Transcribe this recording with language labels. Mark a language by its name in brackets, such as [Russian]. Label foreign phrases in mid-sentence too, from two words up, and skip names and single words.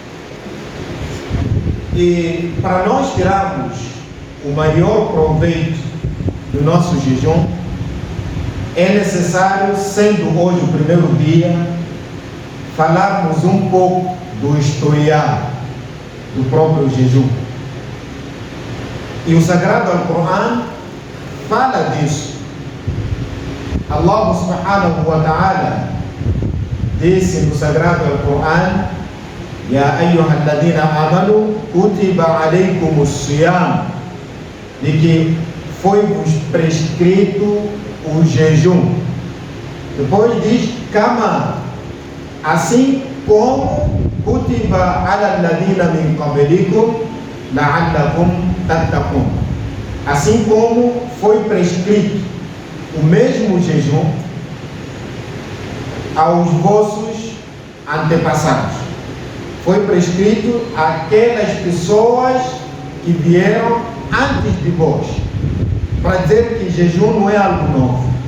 [Portuguese] E para nós tirarmos o maior proveito do nosso jejum, é necessário, sendo hoje o primeiro dia, falarmos um pouco do historial do próprio jejum. E o Sagrado Al-Quran fala disso. [Arabic] الله سبحانه وتعالى [Portuguese] disse no Sagrado Al-Quran: [Arabic] يا أيها الذين آمنوا كتب عليكم الصيام, [Portuguese] de que foi-vos prescrito o jejum. Depois diz: [Arabic] كما, [Portuguese] assim como [Arabic] كتب على الذين من قبلكم لعلكم تتقون, [Portuguese] assim como foi prescrito o mesmo jejum aos vossos antepassados. Foi prescrito àquelas pessoas que vieram antes de vós, para dizer que jejum não é algo novo.